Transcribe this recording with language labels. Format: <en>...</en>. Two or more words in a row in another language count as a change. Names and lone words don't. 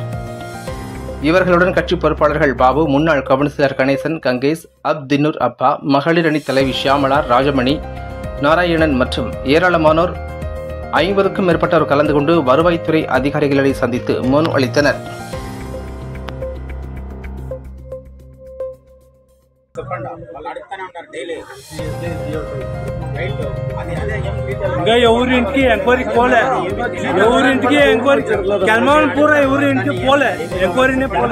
<ta>இவர்களுடன் கட்சி பொறுப்பாளர்கள் பாபு, முன்னாள் கவுன்சிலர் கணேசன், கங்கேஷ், அப்தின்னூர் அப்பா, மகளிர் அணி தலைவி ஷியாமலா, ராஜமணி, நாராயணன் மற்றும் ஏராளமானோர் 50க்கும் மேற்பட்டோர் கலந்து கொண்டு வருவாய்த்துறை அதிகாரிகளை சந்தித்து மனு அளித்தனர்.</ta> <te>ఇంకా ఎవరింటికి ఎంక్వైరీకి పోలే, ఎవరింటికి ఎంక్వైరీ కెల్మాన్ పూర ఎవరింటికి పోలే, ఎంక్వైరీనే పోలే.</te>